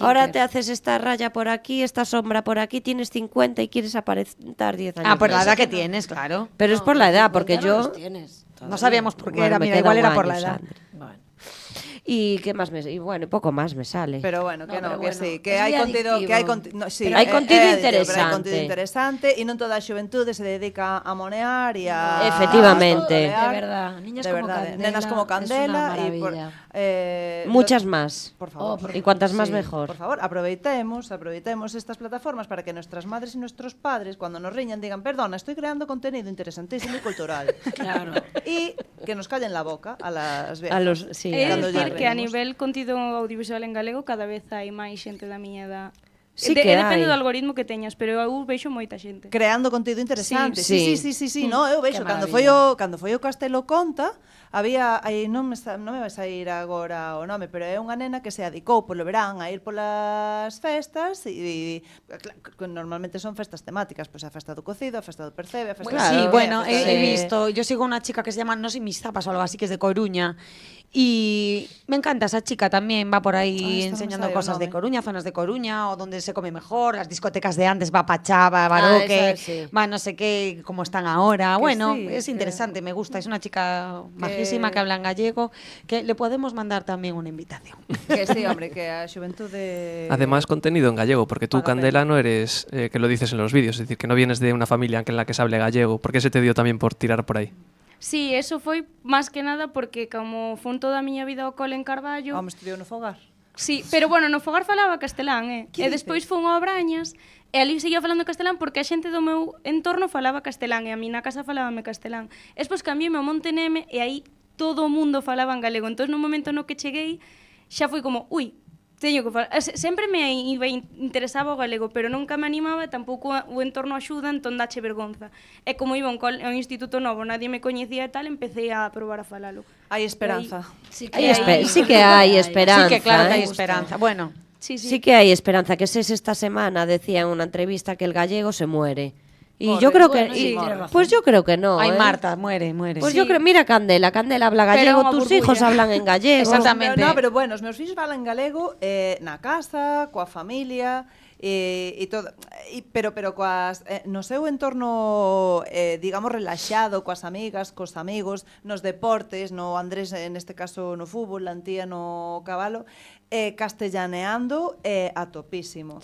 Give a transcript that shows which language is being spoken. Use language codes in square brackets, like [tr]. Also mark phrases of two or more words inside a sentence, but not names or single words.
[es] ahora te haces esta raya por aquí, esta sombra por aquí, tienes 50 y quieres aparentar 10 años. Ah, por la más. edad que tienes, claro. Pero es por la edad, porque Ya no yo... los tienes No todavía. sabíamos por qué Bueno, era, me mira, queda igual un era por año, la edad. Sandra. Bueno. ¿Y qué más me sale? Y bueno, poco más me sale. Pero bueno, No, que no, pero que bueno, sí, que es [gl] hai [es] muy [gl] contido, [es] adictivo. [gl] que hai contido, no, sí, Pero hai contido adictivo, pero hai interesante. contido interesante e non toda a xuventude se dedica a monear e a [es] Efectivamente. De verdad, niñas [gl] de [es] como [gl] verdade, [es] Candela, [gl] nenas como [es] es una [gl] Candela e [es] maravilla. Muchas más. Por favor. Oh, Y cuantas más mejor. Por favor, aproveitemos estas plataformas para que nuestras madres y nuestros padres, cuando nos riñan, digan, perdona, estoy creando contenido interesantísimo y cultural. Claro. Y que nos callen la boca a las viejas. A los, sí, [gl] É Cando dicir lle que a reímos. nivel contido audiovisual en galego cada vez hai máis xente da miña edad. Sí que depende hai. do algoritmo que teñas, pero eu vexo moita xente. Creando contido interesante. Sí. Sí. No, eu vexo Que cando foi o Castelo Conta, había aí non me vai sair agora o nome, pero é unha nena que se adicou polo verán a ir polas festas e normalmente son festas temáticas, pois a festa do cocido, a festa do percebe, a festa [es] Pues Claro, sí, bueno, sí. he visto. Yo sigo una chica que se llama No sé mis zapas o algo así, que es de Coruña. Y me encanta esa chica también, va por ahí [gl] esta no [es] enseñando [gl] sabe o [es] cosas de [gl] nome. [es] Coruña, zonas de Coruña, o donde se come mejor, las discotecas de antes, va Pachá, va Baroque, esa, sí. va no sé qué, cómo están ahora. Bueno, sí, es que- interesante, me gusta. Es una chica majísima que habla en gallego, que le podemos mandar también una invitación. Que sí, hombre, que [gl] a xuventude [es] Además, contenido en gallego, porque tú, [gl] Paga [es] Candela, no eres, que lo dices en los vídeos, es decir, que no vienes de una familia en la que se hable gallego. ¿Por qué se te dio también por tirar por ahí? [gl] Sí, eso foi máis que nada porque como fun toda a miña vida ao cole en Carballo. Home, estudiou no fogar. Sí, pero bueno, no fogar falaba castelán, E despois fun ao Brañas e ali seguía falando castelán porque a xente do meu entorno falaba castelán e a mí na casa falábame castelán. E despois cambiei-me ao Monteneme e aí todo o mundo falaba en galego. Entón, no momento no que cheguei, xa foi como, ui, teño que falar. Sempre me interesaba o galego, pero nunca me animaba e tampouco o entorno axuda, entón dache vergonza. E como iba a un instituto novo, nadie me coñecía e tal, empecé a probar a falalo. Hai esperanza. [es] Sí Sí que hay esperanza. Sí que claro que hay ¿eh? esperanza. Bueno, Sí, Sí que hay esperanza, que SES esta semana decía en una entrevista que el gallego se muere. Y yo creo que... bueno, sí, tienes razón. Pues yo creo que no, Ay, ¿eh? Marta, muere. Pues Sí. yo creo, mira Candela habla Pero gallego, [gl] unha [es] tus [gl] burbulla. [es] hijos hablan en gallego. Exactamente. [gl] No, pero bueno, os meus fillos falan galego na casa, coa familia, e todo, pero coas no seu entorno digamos relaxado, coas amigas, cos amigos, nos deportes, no Andrés neste caso no fútbol, a Antía no cabalo, castellaneando a topísimo.